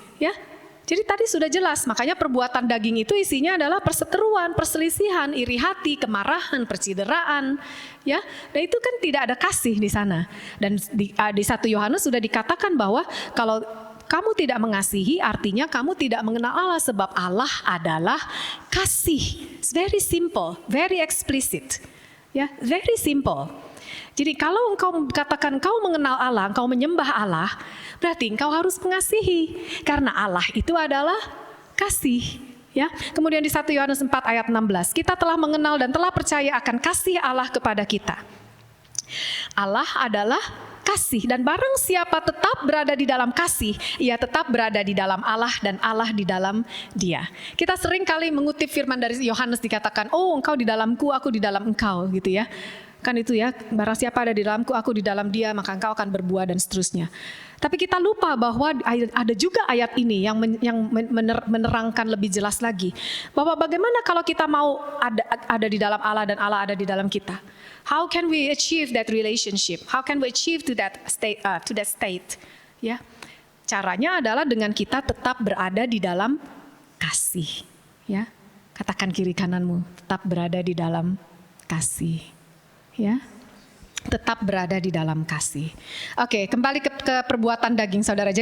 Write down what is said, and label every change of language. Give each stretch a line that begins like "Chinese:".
Indonesian: Ya, jadi tadi sudah jelas, makanya perbuatan daging itu isinya adalah perseteruan, perselisihan, iri hati, kemarahan, percideraan, ya. Dan itu kan tidak ada kasih di sana. Dan di 1 Yohanes sudah dikatakan bahwa kamu tidak mengasihi artinya kamu tidak mengenal Allah, sebab Allah adalah kasih.
English: It's very simple, very explicit.
Indonesian: Ya,
English: very simple.
Indonesian: Jadi kalau engkau katakan engkau mengenal Allah, engkau menyembah Allah, berarti engkau harus mengasihi. Karena Allah itu adalah kasih. Ya. Kemudian di 1 Yohanes 4 ayat 16, kita telah mengenal dan telah percaya akan kasih Allah kepada kita. Allah adalah kasih, dan barang siapa tetap berada di dalam kasih, ia tetap berada di dalam Allah dan Allah di dalam dia. Kita sering kali mengutip firman dari Yohanes, dikatakan, oh engkau di dalamku, aku di dalam engkau, gitu ya. Kan itu ya, barang siapa ada di dalamku, aku di dalam dia, maka engkau akan berbuah dan seterusnya. Tapi kita lupa bahwa ada juga ayat ini yang menerangkan lebih jelas lagi. Bahwa bagaimana kalau kita mau ada di dalam Allah dan Allah ada di dalam kita.
English: How can we achieve that relationship? How can we achieve to that state?
Indonesian: Ya, caranya adalah dengan kita tetap berada di dalam kasih. Ya, katakan kiri kananmu, tetap berada di dalam kasih. Ya, tetap berada di dalam kasih. Oke, kembali ke perbuatan daging, saudara.